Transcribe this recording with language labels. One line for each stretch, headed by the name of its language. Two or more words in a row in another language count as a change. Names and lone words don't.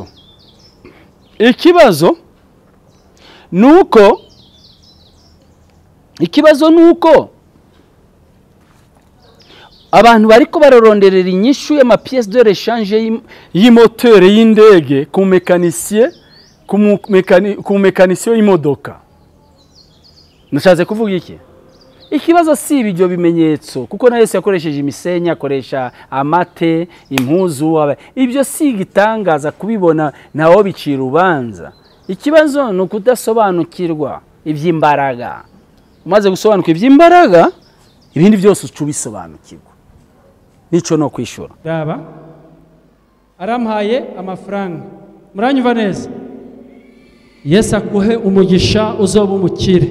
Rundi: Ikibazo nuko abantu bariko baroronderera inyishu y'ama
French: pièces de rechange
Rundi: y'imoteur y'indege ku mécanicien ku mécanicien y'imodoka. Nashaze kuvuga iki? Ikibazo si ibyo bimenyetso kuko na Yesu yakoresheje imisenya, akoresha amate, impuzu, ibyo si gitangaza kubibona nawo bicira ubanza. Ikibazo no kudasobanukirwa iby'imbaraga. Umaze gusobanukirwa iby'imbaraga ibindi byose ucubisobanukirwa. Nico no kwishura. Daba arampaye amafaranga. Muranyumva neza? Yesu akuhe umugisha uzoba umukire.